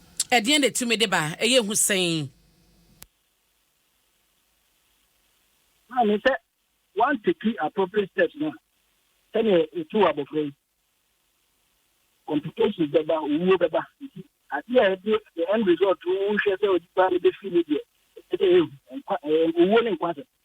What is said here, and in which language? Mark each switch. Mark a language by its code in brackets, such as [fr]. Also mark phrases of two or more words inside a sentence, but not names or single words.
[ak] Ɛdeɛn na ɛtumi de ba? Ɛyɛ hu sɛn? Maame, sɛ [en] one take appropriate steps [ak] no, sɛnea ɛtu abɔfra yi, complications bɛba, owuo bɛba. Nti, adeɛ a ɛde [en] the end result, [ak] wohwɛ sɛ onipa no bɛfi ne deɛ, ɛsɛ sɛ ɛhu. Nkwa-, ɛɛ, owuo ne nkwa asɛm.